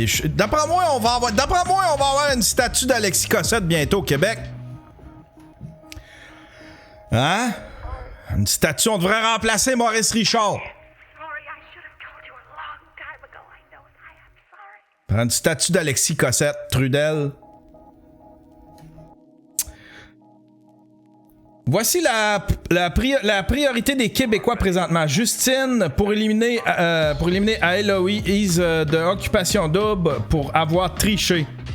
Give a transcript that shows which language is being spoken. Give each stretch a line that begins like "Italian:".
French: D'après moi, on va avoir une statue d'Alexis Cossette bientôt au Québec. Hein? Une statue, on devrait remplacer Maurice Richard.
English: Sorry, I should have told you a long time ago. I know I am sorry.
French: Prendre une statue d'Alexis Cossette, Trudel. Voici la priorité des Québécois présentement. Justine pour éliminer à Héloïse de Occupation Double pour avoir triché.